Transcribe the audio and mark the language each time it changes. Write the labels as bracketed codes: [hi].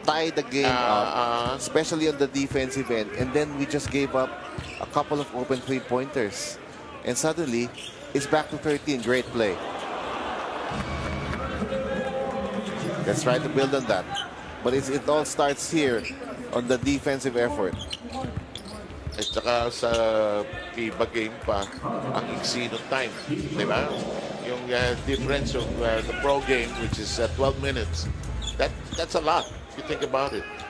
[en] tie the game up, especially on the defensive end, and then we just gave up a couple of open three-pointers, and suddenly it's back to 13. Great play. Let's try to build on that, but it all starts here on the defensive effort. [tl] At saka sa FIBA game pa, ang iksi ng time, di ba? [en] Yung difference of the pro game, which is 12 minutes, that's a lot if you think about it.